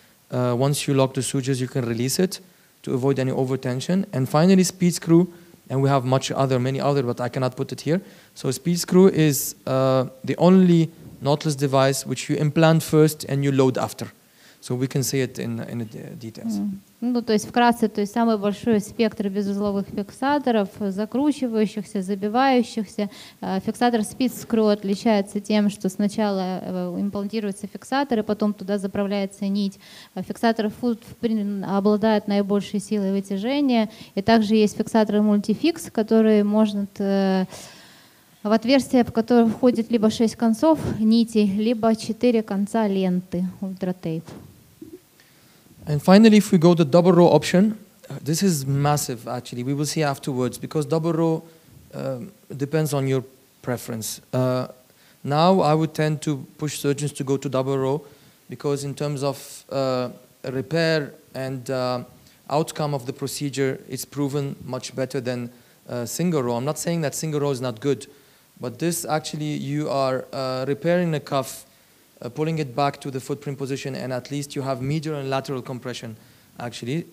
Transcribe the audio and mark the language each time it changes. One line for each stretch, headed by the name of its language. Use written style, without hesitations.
English: Once you lock the sutures, you can release it to avoid any over-tension. And finally, speed screw, and we have many other, but I cannot put it here. So speed screw is the only knotless device which you implant first and you load after. So we can see it in the details.
Russian: Ну, то есть вкратце, то есть самый большой спектр безузловых фиксаторов, закручивающихся, забивающихся. Фиксатор Speed Screw отличается тем, что сначала имплантируется фиксатор, и потом туда заправляется нить. Фиксатор Footprint обладает наибольшей силой вытяжения. И также есть фиксаторы Multifix, которые можно в отверстие, в которое входит либо 6 концов нити, либо 4 конца ленты ультратейп.
English: And finally, if we go to double row option, this is massive actually. We will see afterwards because double row depends on your preference. Now I would tend to push surgeons to go to double row because in terms of repair and outcome of the procedure, it's proven much better than single row. I'm not saying that single row is not good, but this actually you are repairing the cuff, pulling it back to the footprint position, and at least you have medial and lateral compression actually.